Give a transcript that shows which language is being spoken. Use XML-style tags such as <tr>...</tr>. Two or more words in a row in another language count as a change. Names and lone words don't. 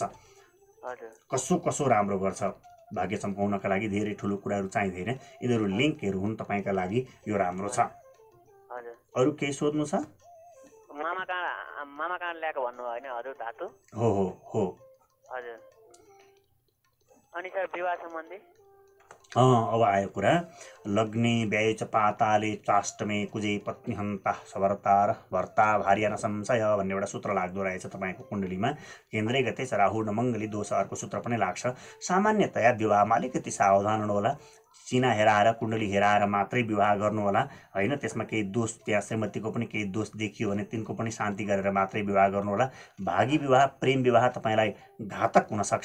<ne>कसो कसो राम्रो गर्छ भाग्य चम्काउनका लागि धेरै ठुलो कुराहरू चाहिँदैन, यिनीहरू लिङ्कहरू हुन् तपाईँका लागि, यो राम्रो छ। अरू केही सोध्नु छ? मामा कहाँ ल्याएको भन्नुभयो होइन हजुर धातु? हो हो हो हजुर। अनि सर विवाह सम्बन्धी? अब आयो कुरा।</ne> <sa>लग्ने व्यय च पाताले चाष्टमे कुजे पत्नी हन्ता सवर्तार भर्ता भार्या न संशय</sa> <ne>भन्ने एउटा सूत्र लाग्दो रहेछ तपाईँको कुण्डलीमा।</ne> <sa>केन्द्रै गते च राहु</sa> <ne>न मङ्गली दोष अर्को सूत्र पनि लाग्छ। सामान्यतया विवाहमा अलिकति सावधान हुनु होला, चिना हेराएर कुण्डली हेराएर मात्रै विवाह गर्नु होला होइन। त्यसमा केही दोष, त्यहाँ श्रीमतीको पनि केही दोष देखियो भने तिनको पनि शान्ति गरेर मात्रै विवाह गर्नु होला। भागी विवाह प्रेम विवाह तपाईँलाई घातक हुन सक्छ।</ne>